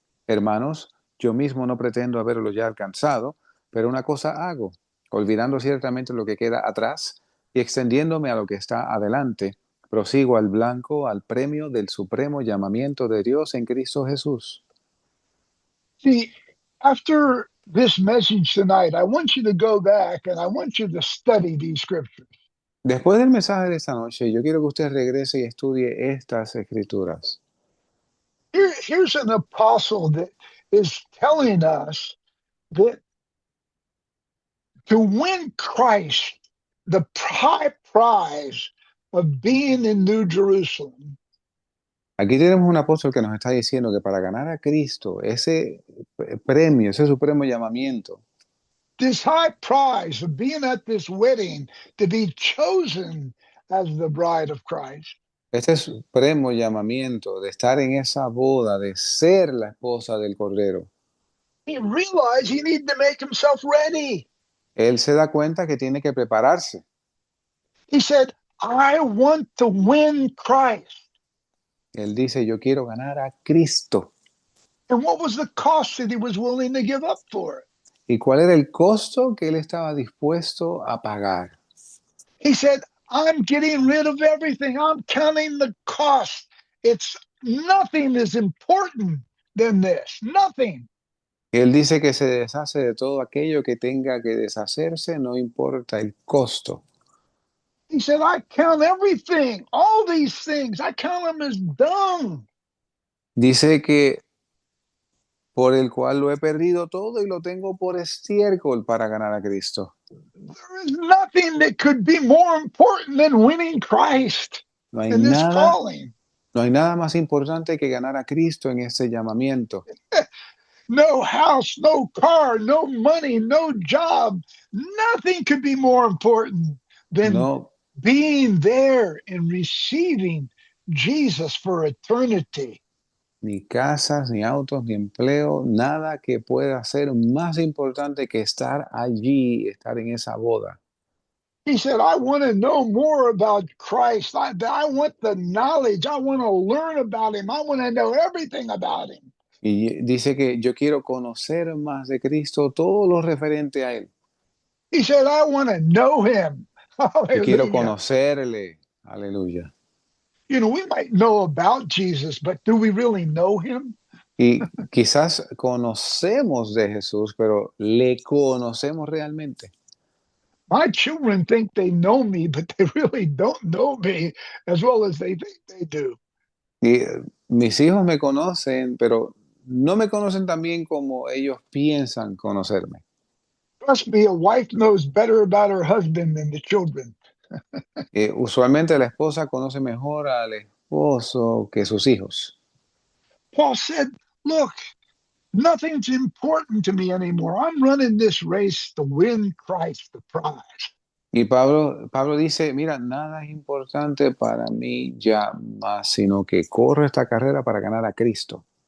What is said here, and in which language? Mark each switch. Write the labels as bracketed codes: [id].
[es] Hermanos, yo mismo no pretendo haberlo ya alcanzado, pero una cosa hago, olvidando ciertamente lo que queda atrás, y extendiéndome a lo que está adelante, prosigo al blanco, al premio del supremo llamamiento de Dios en Cristo Jesús. [en] See, after this message tonight, I want you to go back and I want you to study these scriptures. [es] Después del mensaje de esta noche, yo quiero que usted regrese y estudie estas escrituras. [en] Here's an apostle that is telling us that to win Christ, the high prize of being in New Jerusalem, [es] Aquí tenemos un apóstol que nos está diciendo que para ganar a Cristo, ese premio, ese supremo llamamiento, [en] this high prize of being at this wedding to be chosen as the bride of Christ, [es] este supremo llamamiento de estar en esa boda, de ser la esposa del Cordero, [en] he realized he needed to make himself ready. [es] él se da cuenta que tiene que prepararse. [en] He said, I want to win Christ. [es] Él dice, yo quiero ganar a Cristo. [en] And what was the cost that he was willing to give up for it? [es] ¿Y cuál era el costo que él estaba dispuesto a pagar? [en] He said, I'm getting rid of everything. I'm counting the cost. It's nothing is important than this. Nothing. [es] Él dice que se deshace de todo aquello que tenga que deshacerse, no importa el costo. [en] He said, I count everything, all these things, I count them as dung. [es] Dice que por el cual lo he perdido todo y lo tengo por estiércol para ganar a Cristo. [en] There is nothing that could be more important than winning Christ [es] No hay [en] in this [es] nada, [en] calling. [es] no hay nada más importante que ganar a Cristo en este llamamiento. [en] No house, no car, no money, no job. Nothing could be more important than [es] No, [en] being there and receiving Jesus for eternity. [es] ni casas, ni autos, ni empleo, nada que pueda ser más importante que estar allí, estar en esa boda. [en] He said, I want to know more about Christ. I want the knowledge. I want to learn about him. I want to know everything about him. [es] Y dice que yo quiero conocer más de Cristo, todo lo referente a Él. [en] He said, I want to know him. [es] Yo quiero [en] Hallelujah. [es] conocerle. Aleluya. [en] You know, we might know about Jesus, but do we really know him? [es] Y quizás conocemos de Jesús, pero ¿le conocemos realmente? [en] My children think they know me, but they really don't know me as well as they think they do. [es] Y mis hijos me conocen, pero no me conocen tan bien como ellos piensan conocerme. [en] Trust me, a wife knows better about her husband than the children. [es] Usualmente la esposa conoce mejor al esposo que sus hijos. [en] Paul said, look, nothing's important to me anymore. I'm running this race to win Christ the prize. [es] Y Pablo dice, mira, nada es importante para mí ya más, sino que corro esta carrera para ganar a Cristo.